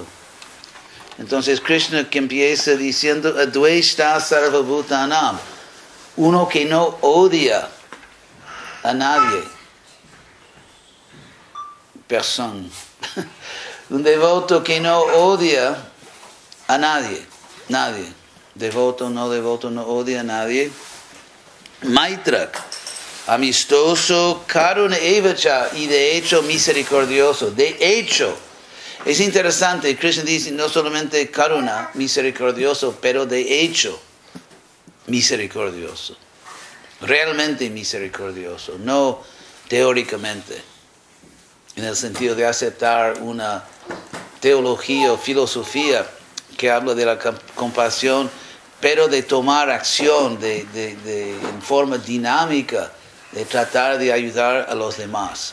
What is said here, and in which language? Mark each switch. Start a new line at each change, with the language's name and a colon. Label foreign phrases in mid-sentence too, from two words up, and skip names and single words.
Spanish: Entonces Krishna que empieza diciendo
Sanskrit: Advaishta sarvabhutanam,
Spanish: uno que no odia a nadie, persona, un devoto que no odia a nadie, devoto no odia a nadie. Maitrak, amistoso,
Sanskrit: karuna evacha,
Spanish: y de hecho misericordioso, de hecho. Es interesante, Krishna dice no solamente karuna, misericordioso, pero de hecho misericordioso. Realmente misericordioso, no teóricamente, en el sentido de aceptar una teología o filosofía que habla de la compasión, pero de tomar acción en forma dinámica, de tratar de ayudar a los demás.